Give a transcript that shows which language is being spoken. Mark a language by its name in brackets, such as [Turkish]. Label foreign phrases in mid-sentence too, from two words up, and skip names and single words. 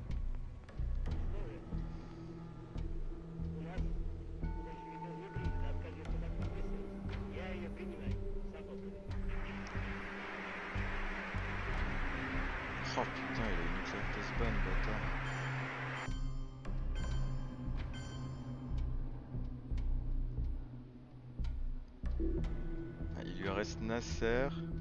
[Russian] История. У нас, у большевиков не принято откажется так подписывать. Я ее принимаю. Сапожник. [French] Oh putain, il a une classe ban, bâtard. Ah, il lui reste Nasser.